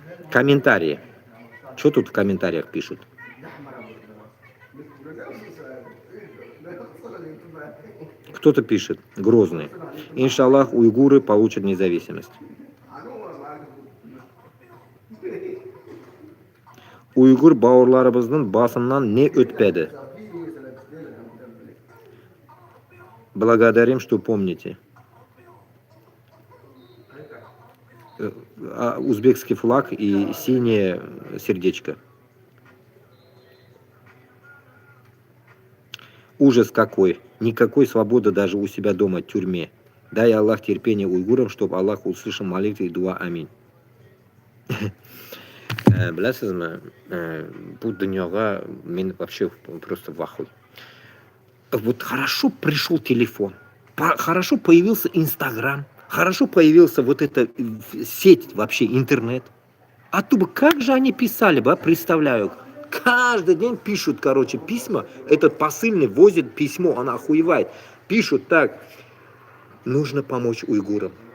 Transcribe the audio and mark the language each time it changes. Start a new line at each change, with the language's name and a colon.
Russian: Комментарии. Что тут в комментариях пишут? Кто-то пишет, Грозный. Иншаллах, уйгуры получат независимость.
Kazakh: Уйгур бауырларыбыздың басынан не өтпеді?
Russian: Благодарим, что помните. Узбекский флаг и синее сердечко. Ужас какой. Никакой свободы даже у себя дома в тюрьме. Дай Аллах терпение уйгурам, чтобы Аллах услышал молитвы и дуа. Аминь.
Kazakh: Білесізме, бұл дүнияға мен
Russian: вообще просто в ахуе. Вот хорошо пришел телефон, хорошо появился Инстаграм, хорошо появился вот эта сеть вообще, интернет. А то бы как же они писали бы, представляю. Каждый день пишут, короче, письма. Этот посыльный возит письмо, она охуевает. Пишут так, нужно помочь уйгурам.